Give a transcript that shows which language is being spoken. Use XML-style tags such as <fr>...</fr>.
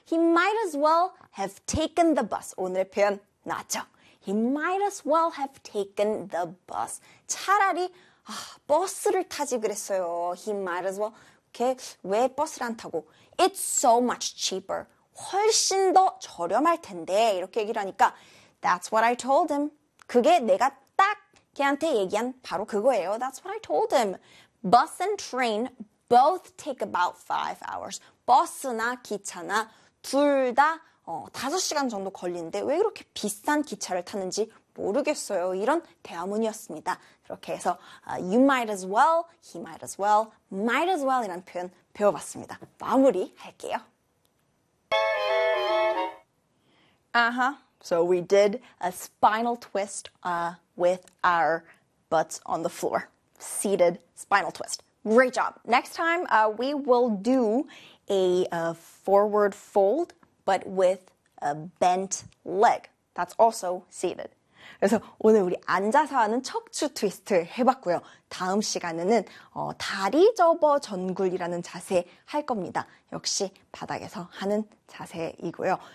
<en>He might as well have taken the bus.</en> <ko>오늘의 표현 나왔죠.</ko> <en>He might as well have taken the bus.</en> <ko>차라리, 버스를 타지 그랬어요.</ko> <en>He might as well.</en> <ko>이렇게 왜 버스를 안 타고?</ko> <en>It's so much cheaper.</en> <ko>훨씬 더 저렴할 텐데. 이렇게 얘기를 하니까.</ko> <en>That's what I told him.</en> <ko>그게 내가 딱 걔한테 얘기한 바로 그거예요.</ko> <en>That's what I told him. Bus and train both take about 5 hours.</en> <ko>버스나 기차나 둘다 5시간 정도 걸리는데 왜 그렇게 비싼 기차를 타는지 모르겠어요. 이런 대화문이었습니다. 그렇게 해서</ko> <en>you might as well, he might as well</en> <ko>이런 표현 배워봤습니다. 마무리할게요.</ko> <en>So we did a spinal twist with our butts on the floor. Seated spinal twist. Great job. Next time we will do a forward fold but with a bent leg. That's also seated.</en> <ko>그래서 오늘 우리 앉아서 하는 척추 트위스트 해봤고요. 다음 시간에는 다리 접어 전굴이라는 자세 할 겁니다. 역시 바닥에서 하는 자세이고요.</ko>